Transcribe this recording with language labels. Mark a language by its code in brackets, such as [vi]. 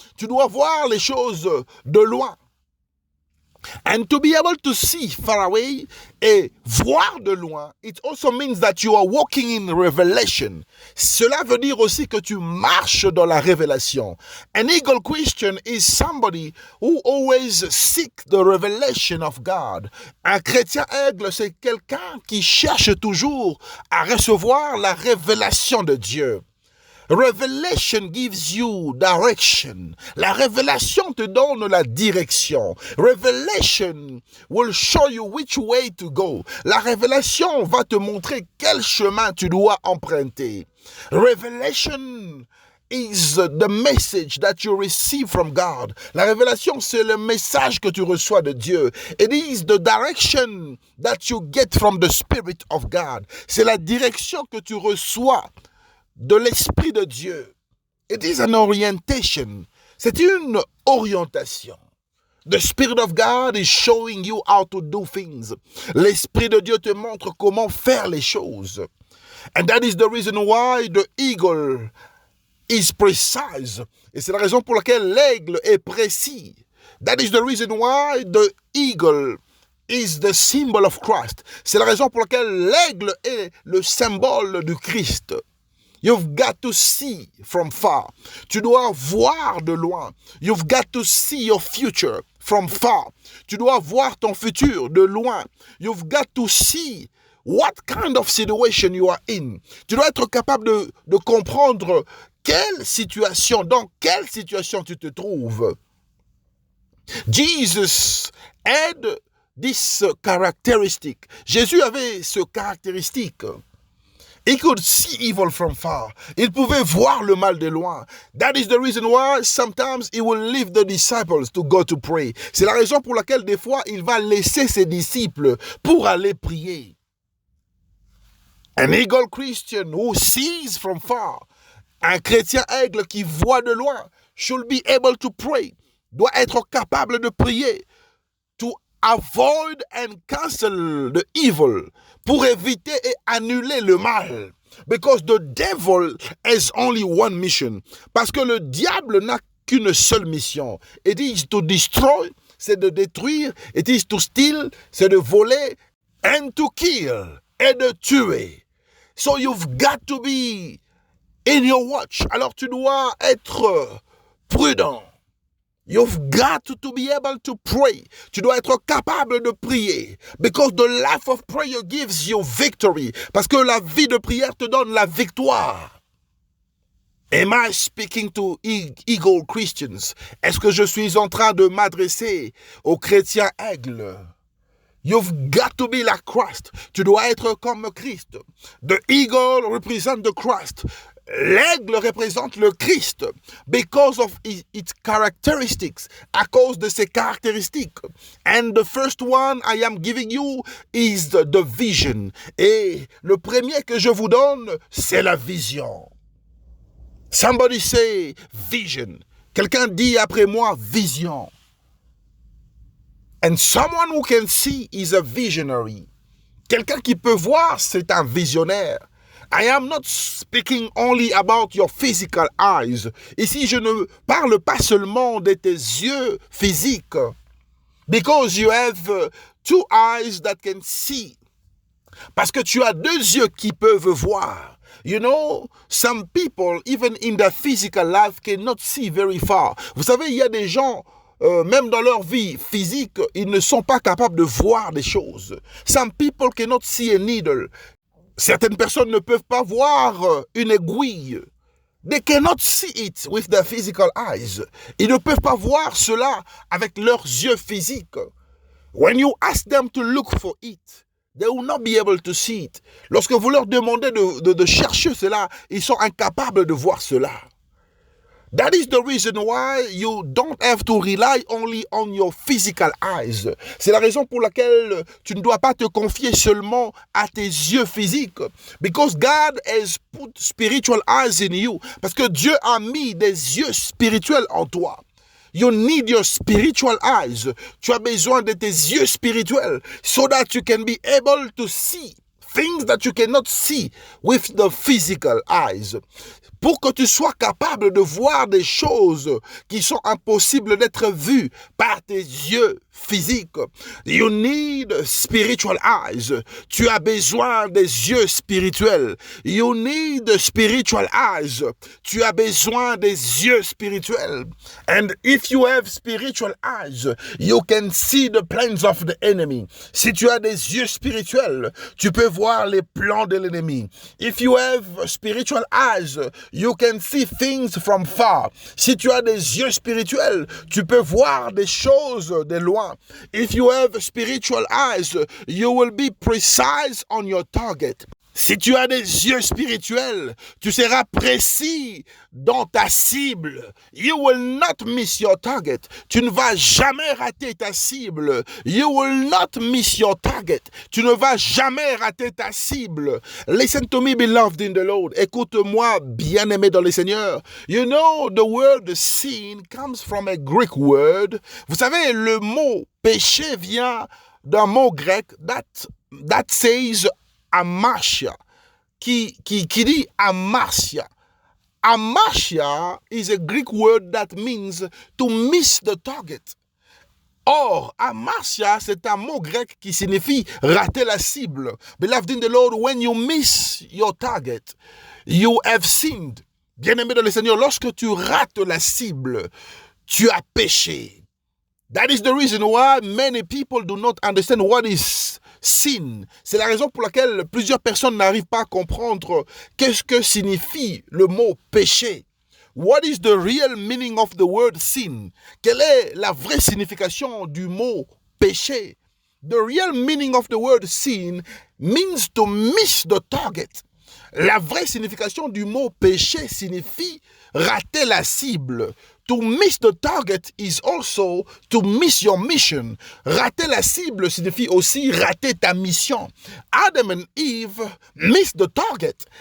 [fr] Tu dois voir les choses de loin. [en] And to be able to see far away [fr] et voir de loin, [en] it also means that you are walking in revelation. [fr] Cela veut dire aussi que tu marches dans la révélation. [en] An eagle Christian is somebody who always seeks the revelation of God. [fr] Un chrétien aigle, c'est quelqu'un qui cherche toujours à recevoir la révélation de Dieu. [en] Revelation gives you direction. [fr] La révélation te donne la direction. [en] Revelation will show you which way to go. [fr] La révélation va te montrer quel chemin tu dois emprunter. [en] Revelation is the message that you receive from God. [fr] La révélation, c'est le message que tu reçois de Dieu. [en] It is the direction that you get from the Spirit of God. [fr] C'est la direction que tu reçois de l'Esprit de Dieu. [en] It is an orientation. [fr] C'est une orientation. [en] The Spirit of God is showing you how to do things. [fr] L'Esprit de Dieu te montre comment faire les choses. [en] And that is the reason why the eagle is precise. [fr] Et c'est la raison pour laquelle l'aigle est précis. [en] That is the reason why the eagle is the symbol of Christ. [fr] C'est la raison pour laquelle l'aigle est le symbole du Christ. [en] You've got to see from far. [fr] Tu dois voir de loin. [en] You've got to see your future from far. [fr] Tu dois voir ton futur de loin. [en] You've got to see what kind of situation you are in. [fr] Tu dois être capable de comprendre dans quelle situation tu te trouves. [en] Jesus had this characteristic. [fr] Jésus avait ce caractéristique. [en] He could see evil from far. [fr] Il pouvait voir le mal de loin. [en] That is the reason why sometimes he will leave the disciples to go to pray. [fr] C'est la raison pour laquelle des fois il va laisser ses disciples pour aller prier. [en] An eagle Christian who sees from far. [fr] Un chrétien aigle qui voit de loin [en] should be able to pray. [fr] Doit être capable de prier. [en] To avoid and cancel the evil. [fr] Pour éviter et annuler le mal. [en] Because the devil has only one mission. [fr] Parce que le diable n'a qu'une seule mission. [en] It is to destroy, [fr] c'est de détruire. [en] It is to steal, [fr] c'est de voler. [en] And to kill, [fr] et de tuer. [en] So you've got to be in your watch. [fr] Alors tu dois être prudent. [en] You've got to be able to pray. [fr] Tu dois être capable de prier. [en] Because the life of prayer gives you victory. [fr] Parce que la vie de prière te donne la victoire. [en] Am I speaking to eagle Christians? [fr] Est-ce que je suis en train de m'adresser aux chrétiens aigles? [en] You've got to be like Christ. [fr] Tu dois être comme Christ. [en] The eagle represents the Christ. [fr] L'aigle représente le Christ [en] because of its characteristics, [fr] à cause de ses caractéristiques. [en] And the first one I am giving you is the vision. [fr] Et le premier que je vous donne, c'est la vision. [en] Somebody say vision. [fr] Quelqu'un dit après moi vision. [en] And someone who can see is a visionary. [fr] Quelqu'un qui peut voir, c'est un visionnaire. [en] I am not speaking only about your physical eyes. [fr] Ici, je ne parle pas seulement de tes yeux physiques. [en] Because you have two eyes that can see. [fr] Parce que tu as deux yeux qui peuvent voir. [en] You know, some people, even in their physical life, cannot see very far. [fr] Vous savez, il y a des gens, même dans leur vie physique, ils ne sont pas capables de voir des choses. [en] Some people cannot see a needle. [fr] Certaines personnes ne peuvent pas voir une aiguille. [en] They cannot see it with their physical eyes. [fr] Ils ne peuvent pas voir cela avec leurs yeux physiques. [en] When you ask them to look for it, they will not be able to see it. [fr] Lorsque vous leur demandez de chercher cela, ils sont incapables de voir cela. [en] That is the reason why you don't have to rely only on your physical eyes. [fr] C'est la raison pour laquelle tu ne dois pas te confier seulement à tes yeux physiques. [en] Because God has put spiritual eyes in you. [fr] Parce que Dieu a mis des yeux spirituels en toi. [en] You need your spiritual eyes. [fr] Tu as besoin de tes yeux spirituels [en] so that you can be able to see things that you cannot see with the physical eyes. [fr] Pour que tu sois capable de voir des choses qui sont impossibles d'être vues par tes yeux physiques. [en] You need spiritual eyes. [fr] Tu as besoin des yeux spirituels. [en] You need spiritual eyes. [fr] Tu as besoin des yeux spirituels. [en] And if you have spiritual eyes, you can see the plans of the enemy. [fr] Si tu as des yeux spirituels, tu peux voir les plans de l'ennemi. [en] If you have spiritual eyes, you can see things from far. [fr] Si tu as des yeux spirituels, tu peux voir des choses de loin. [en] If you have spiritual eyes, you will be precise on your target. [fr] Si tu as des yeux spirituels, tu seras précis dans ta cible. [en] You will not miss your target. [fr] Tu ne vas jamais rater ta cible. [en] You will not miss your target. [fr] Tu ne vas jamais rater ta cible. [en] Listen to me, beloved in the Lord. [fr] Écoute-moi, bien-aimé dans le Seigneur. [en] You know, the word sin comes from a Greek word. [fr] Vous savez, le mot péché vient d'un mot grec [en] that says Amartia, [fr] qui dit Amartia. [en] Amartia is a Greek word that means to miss the target. [fr] Or, amartia, c'est un mot grec qui signifie rater la cible. [en] Beloved in the Lord, when you miss your target, you have sinned. [fr] Bien-aimé dans le Seigneur, lorsque tu rates la cible, tu as péché. [en] That is the reason why many people do not understand what is sin. [fr] C'est la raison pour laquelle plusieurs personnes n'arrivent pas à comprendre qu'est-ce que signifie le mot péché. [en] What is the real meaning of the word sin? [fr] Quelle est la vraie signification du mot péché? [en] The real meaning of the word sin means to miss the target. [fr] La vraie signification du mot péché signifie rater la cible. [en] To miss the target is also to miss your mission. [fr] Rater la cible signifie aussi rater ta mission. [en] Adam and Eve missed the target.